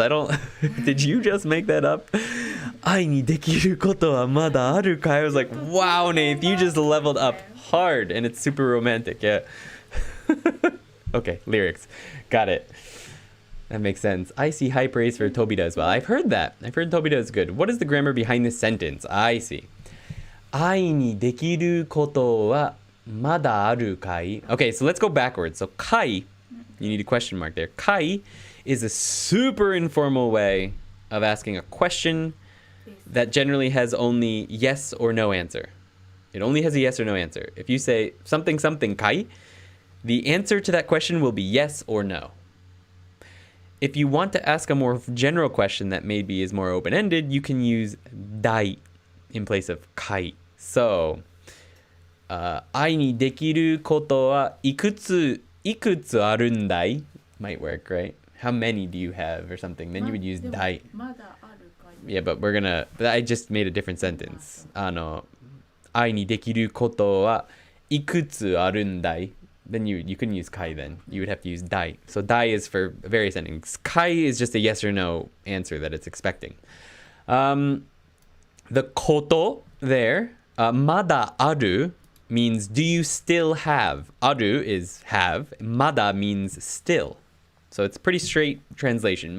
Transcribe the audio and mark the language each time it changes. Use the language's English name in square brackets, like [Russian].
[English] I don't Did you just make that up? [Japanese] 愛にできることはまだあるかい? [English] I was like, wow, Nate, you just leveled up hard, and it's super romantic. Yeah. Okay, lyrics. Got it. That makes sense. I see high praise for Tobita as well. I've heard that. I've heard Tobita is good. What is the grammar behind this sentence? I see. [Japanese] 愛にできることはまだあるかい? [English] Okay, so let's go backwards. So kai, you need a question mark there. Kai is a super informal way of asking a question that generally has only yes or no answer. It only has a yes or no answer. If you say something something kai, the answer to that question will be yes or no. If you want to ask a more general question that maybe is more open-ended, you can use dai in place of kai. [Japanese] So, 愛にできることはいくつあるんだい? [English] Might work, right? How many do you have or something? Then you would use dai. Yeah, but I just made a different sentence. [Japanese] 愛にできることはいくつあるんだい? [English] Then you couldn't use kai then. You would have to use dai. So dai is for various endings. Kai is just a yes or no answer that it's expecting. The koto there, mada aru means do you still have? Aru is have. Mada means still. So it's pretty straight translation.